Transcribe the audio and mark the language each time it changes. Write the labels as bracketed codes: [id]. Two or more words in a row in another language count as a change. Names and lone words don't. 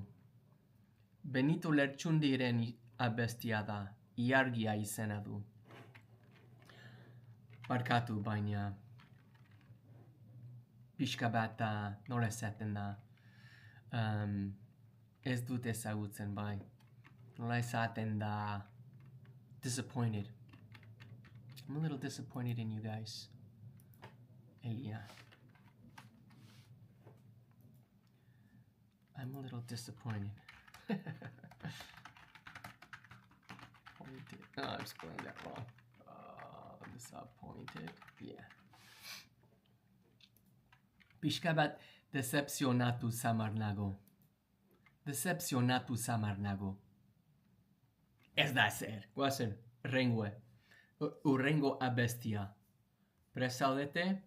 [eu] Benito Lertxundiren abestia da. Iargia izena du. Barkatu baina. Pixka bat nola esaten da. Ez dut ezagutzen bai. Nola esaten da. [en] Disappointed. I'm a little disappointed in you guys. Elia. I'm a little disappointed. Oh, I'm spelling that wrong. Disappointed. Yeah. [eu] Pixka bat decepzionatu samar nago. Decepzionatu samar nago. Ez da ezer. Goazen, rengue. Urrengo abestia. Presaudete?